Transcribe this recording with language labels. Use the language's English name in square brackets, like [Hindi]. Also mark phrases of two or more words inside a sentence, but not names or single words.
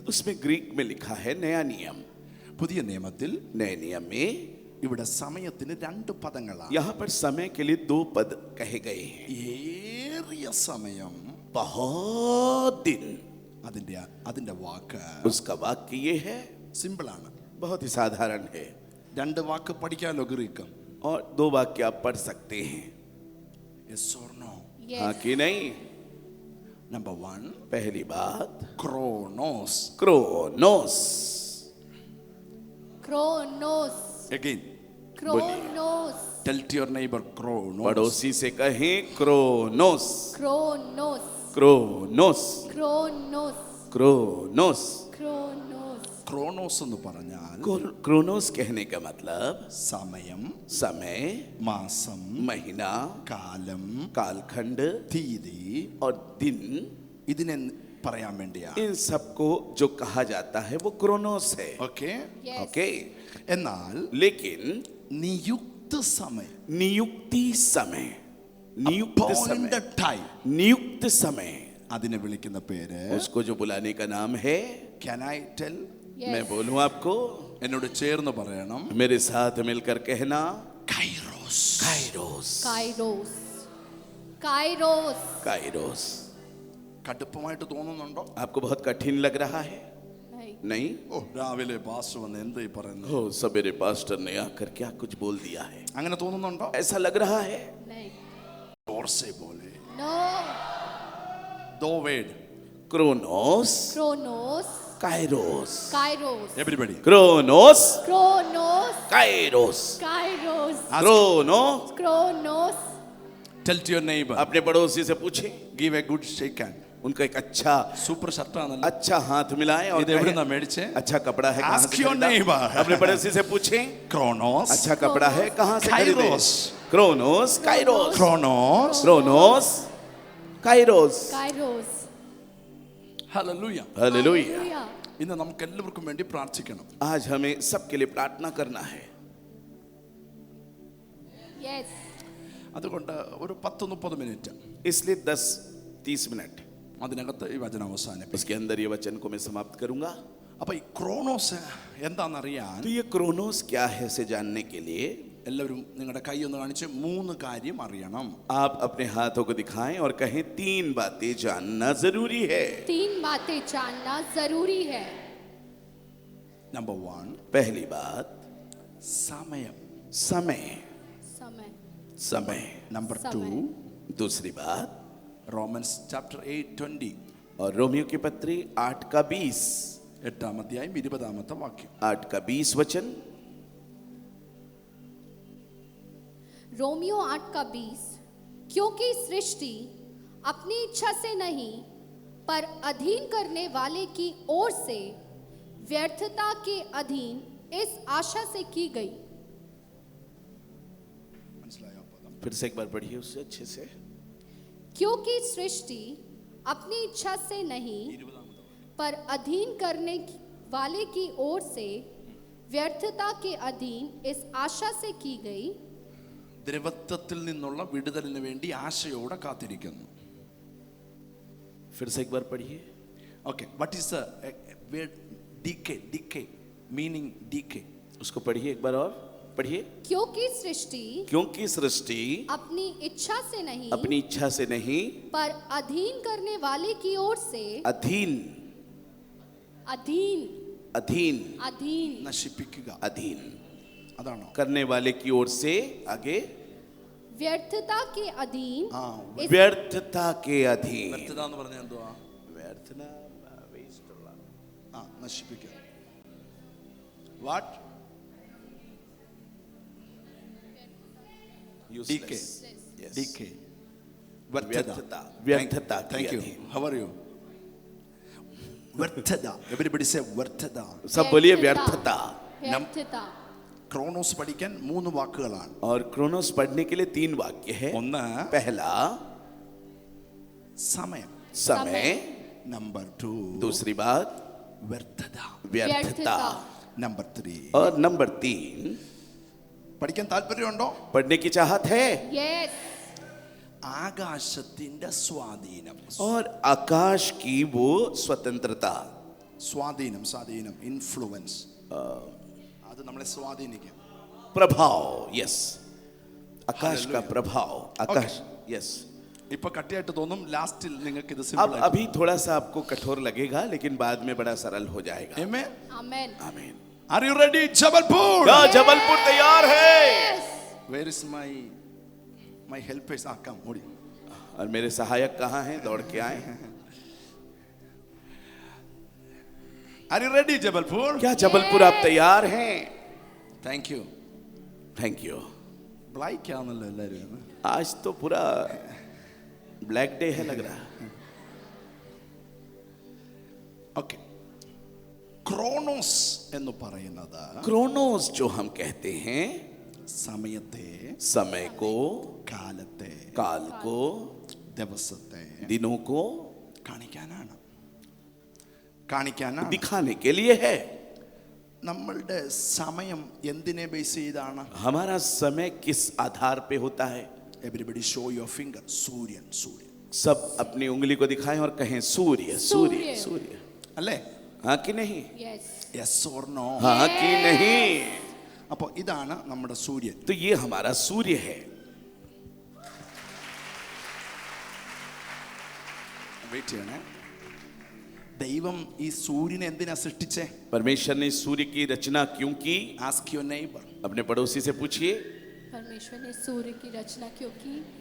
[Hindi] उसमें ग्रीक में लिखा है नया नियम। [Malayalam] പുതിയ നിയമത്തിൽ [Hindi] नए नियम में [Malayalam] ഇവിടെ സമയത്തിന് 2 പദങ്ങളാണ്. [Hindi] यहाँ पर समय के लिए 2 पद कहे गए हैं। [Malayalam] ഏറിയ സമയം, [Hindi] बहुत दिन। [Malayalam] അതിന്റെ വാക്ക് [Hindi] उसका वाक्य ये है, [Malayalam] സിമ്പിൾ ആണ്. [Hindi] बहुत ही साधारण है [Malayalam] 2 വാക്ക് പഠിക്കാലോ ഗ്രീക്ക്. [Hindi] और 2 वाक्य आप पढ़ सकते हैं। [English] Yes or no? [Hindi] हाँ कि नहीं? [Malayalam] നമ്പർ 1 [Hindi] पहली बात [Malayalam] ക്രോനോസ്. [Hindi] क्रोनोस। क्रोनोस [English] അഗൈൻ [Hindi] क्रोनोस [English] Tell to your neighbor Kronos. [Hindi] पड़ोसी से कहें क्रोनोस। क्रोनोस क्रोनोस क्रोनोस क्रोनोस। क्रोनोस [Malayalam] ക്രോനോസ് എന്ന് പറഞ്ഞാൽ [Hindi] क्रोनोस कहने का मतलब [Malayalam] സമയം, [Hindi] समय, [Malayalam] മാസം, [Hindi] महीना, [Malayalam] കാലം, [Hindi] कालखंड [Malayalam] തീയതി, [Hindi] और दिन। [Malayalam] ഇതിനെ പറയാൻ വേണ്ടിയാണ്. [Hindi] इन सबको जो कहा जाता है वो क्रोनोस है। [Malayalam] ഓക്കെ. [English] Yes. [Hindi] ओके। [Malayalam] എന്നാൽ [Hindi] लेकिन [Malayalam] നിയുക്ത സമയം, [Hindi] नियुक्ति समय, नियुक्त समय, [English] appointed time, [Hindi] नियुक्त समय, [Malayalam] അതിനെ വിളിക്കുന്ന പേര് [Hindi] उसको जो बुलाने का नाम है, [English] can I tell? Yes. [Hindi] मैं बोलूं आपको? [Malayalam] എന്നോട് ചേർന്ന് പറയണം. [Hindi] मेरे साथ मिलकर कहना [Malayalam] കൈറോസ്. [Hindi] काइरोस। काइरोस काइरोस काइरोस। [Malayalam] കടുപ്പമായിട്ട് തോന്നുന്നുണ്ടോ? [Hindi] आपको बहुत कठिन लग रहा है? नहीं नहीं? [Malayalam] ഓ, രാവിലെ പാസ്റ്റർ വന്ന് എന്താ ഈ പറയുന്നത്? [Hindi] हो सवेरे पास्टर ने आकर क्या कुछ बोल दिया है, [Malayalam] അങ്ങനെ തോന്നുന്നുണ്ടോ? [Hindi] ऐसा लग रहा है? नहीं जोर से बोले. [English] नो 2 വേർഡ്. [Hindi] क्रोनोस, क्रोनोस काइरोस। काइरोस [English] എവരിബഡി. [Hindi] क्रोनोस, क्रोनोस काइरोस। काइरोस क्रोनो। क्रोनोस [English] Tell to your neighbor. [Hindi] अपने पड़ोसी से पूछे, [English] Give a good shake hand. [Hindi] उनका एक अच्छा [Malayalam] സൂപ്പർ ഷർട്ടാണല്ലോ. [Hindi] अच्छा हाथ मिलाएं और [Malayalam] ഇത് എവിടുന്നാ [Hindi] कहें, [Malayalam] മേടിച്ചേ? [Hindi] अच्छा कपड़ा है, कहाँ [English] Ask [Hindi] से [English] your [Hindi] खरीदा? [English] neighbor. [Hindi] अपने पड़ोसी से पूछें, [Malayalam] ക്രോനോസ്, [Hindi] अच्छा कपड़ा है, कहाँ से खरीदे? काइरोस। क्रोनोस, काइरोस। [Malayalam] ക്രോനോസ്. [Hindi] क्रोनोस, काइरोस। काइरोस [Malayalam] ഹല്ലേലൂയ. [Hindi] हालेलुया। [Malayalam] ഇന്ന് നമുക്ക് എല്ലാവർക്കും വേണ്ടി പ്രാർത്ഥിക്കണം. [Hindi] आज हमें सबके लिए प्रार्थना करना है। [English] यस [Malayalam] അതുകൊണ്ട് ഒരു 10-30 മിനിറ്റ് [Hindi] इसलिए 10-30 मिनट [Malayalam] അതിനകത്ത് ഈ വചനം അവസാനിപ്പിക്കും. [Hindi] उसके अंदर ये वचन को मैं समाप्त करूंगा। [Malayalam] അപ്പൊ ഈ ക്രോനോസ് എന്താണെന്നറിയാൻ [Hindi] तो ये क्रोनोस क्या है इसे जानने के लिए [Malayalam] എല്ലാവരും നിങ്ങളുടെ കൈ ഒന്ന് കാണിച്ച് 3 കാര്യം അറിയണം. [Hindi] आप अपने हाथों को दिखाएं और कहें 3 बातें जानना जरूरी है। 3 बातें जानना जरूरी है. [Malayalam] നമ്പർ 1 [Hindi] पहली बात [Malayalam] സമയം, [Hindi] समय, समय समय। [Malayalam] നമ്പർ [Hindi] समय। 2 दूसरी बात [Malayalam] റോമൻസ് ചാപ്റ്റർ 8:20 [Hindi] और रोमियो की पत्री 8:20, [Malayalam] 8-ാം അധ്യായം 20-ാമത്തെ വാക്യം. [Hindi] 8:20 वचन। रोमियो 8:20 क्योंकि सृष्टि अपनी इच्छा से नहीं पर अधीन करने वाले की ओर से व्यर्थता के अधीन इस आशा से की गई। [Malayalam] മനസ്സിലായോ പദം? [Hindi] फिर से एक बार पढ़िए उससे अच्छे से। क्योंकि सृष्टि अपनी इच्छा से नहीं पर अधीन करने वाले की ओर से व्यर्थता के अधीन इस आशा से की गई। [Malayalam] ദ്രവത്വത്തിൽ നിന്നുള്ള വിടുതലിന് വേണ്ടി ആശയോടെ കാത്തിരിക്കുന്നു. [Hindi] फिर से एक बार पढ़िए। [English] Okay, what is the word decay meaning decay? [Hindi] उसको पढ़िए एक बार और पढ़िए। क्योंकि सृष्टि क्योंकि सृष्टि अपनी इच्छा से नहीं अपनी इच्छा से नहीं पर अधीन करने वाले की ओर से अधीन अधीन अधीन अधीन [Malayalam] നശിപ്പിക്കുക, [Hindi] अधीन [Malayalam] അതാണോ? [Hindi] करने वाले की ओर से आगे व्यर्थता के अधीन [Malayalam] ആ, [Hindi] इस व्यर्थता के अधीन। [Malayalam] വ്യർത്ഥത എന്ന് പറഞ്ഞാൽ എന്തുവാ? व्यर्थना waste ഉള്ള ആ, നശിപ്പിക്കുക. [English] വാട്ട്? useless. Yes. ഡിക്കേ, [Malayalam] വ്യർത്ഥത, വ്യർത്ഥത की [English] Thank you. [Hindi] अधीन। [English] How are you? [Malayalam] വ്യർത്ഥത. [English] everybody say [Malayalam] വ്യർത്ഥത. [Hindi] सब बोलिए व्यर्थता। व्यर्थता। [Malayalam] ക്രോണോസ് പഠിക്കാൻ 3 വാക്കുകളാണ്. [Hindi] और क्रोनोस पढ़ने के लिए 3 वाक्य है। [Malayalam] ഒന്ന് [Hindi] पहला [Malayalam] സമയം, [Hindi] समय, [Malayalam] നമ്പർ 2 [Hindi] दूसरी बात [Malayalam] വ്യർത്ഥത, [Hindi] व्यर्थता, [Malayalam] നമ്പർ 3 [Hindi] और नंबर 3 [Malayalam] പഠിക്കാൻ താല്പര്യമുണ്ടോ? [Hindi] पढ़ने की चाहत है। [English] यस। [Malayalam] ആകാശത്തിന്റെ സ്വാധീനം. [Hindi] और आकाश की वो स्वतंत्रता। [Malayalam] സ്വാധീനം ഇൻഫ്ലുവൻസ്, അത് നമ്മളെ സ്വാധീനിക്കും. [Hindi] प्रभाव, यस, आकाश का [English] Hallelujah. [Hindi] प्रभाव, आकाश, यस। [Malayalam] ഇപ്പൊ കട്ടിയായിട്ട് തോന്നും, ലാസ്റ്റിൽ നിങ്ങൾക്ക് ഇത് [Hindi] अब [Malayalam] സിമ്പിൾ [Hindi] अभी थोड़ा सा आपको कठोर लगेगा लेकिन बाद में बड़ा सरल हो जाएगा। [Malayalam] ആമേൻ. [Hindi] आमेन। आमीन। [English] Are you ready Jabalpur? [Hindi] क्या जबलपुर तैयार है? [English] Where is my helpers? Aa come ഓടി. [Hindi] और मेरे सहायक कहाँ हैं? दौड़ के आए। [English] Are you ready Jabalpur? [Hindi] क्या जबलपुर आप तैयार हैं? [English] Thank you. थैंक यू। [Malayalam] ബ്ലൈക്ക് ആണല്ലോ എല്ലാവരും. [Hindi] आज तो पूरा [English] black day [Hindi] है लग रहा। [Malayalam] ഓക്കെ, ക്രോണോസ് എന്ന് പറയുന്നത് [Hindi] क्रोनोस जो हम कहते हैं [Malayalam] സമയത്തെ, [Hindi] समय को, [Malayalam] കാലത്തെ, [Hindi] काल को, [Malayalam] ദിവസത്തെ [Hindi] दिनों को [Malayalam] കാണിക്കാനാണ്. [Hindi] दिखाने के लिए है। [Malayalam] നമ്മളുടെ സമയം എന്തിനെ ബേസ് ചെയ്താണ്? [Hindi] हमारा समय किस आधार पे होता है? [English] Everybody show your finger. സൂര്യൻ. [Hindi] सब अपनी उंगली को दिखाएं और कहें सूर्य, सूर्य, सूर्य। [Malayalam] അല്ലേ? [Hindi] हाँ कि नहीं? [English] यस। യെസ് ഓർ നോ? [Hindi] हाँ कि नहीं? [Malayalam] അപ്പോൾ ഇതാണ് നമ്മുടെ സൂര്യൻ. [Hindi] तो ये हमारा सूर्य है। [Malayalam] വെയിറ്റ് ചെയ്യണേ. ദൈവം ഈ സൂര്യനെ എന്തിനാ സൃഷ്ടിച്ചേ? [Hindi] परमेश्वर ने सूर्य की रचना क्यों की? [English] Ask your neighbor. [Hindi] अपने पड़ोसी से पूछिए। परमेश्वर ने सूर्य की रचना क्यों की?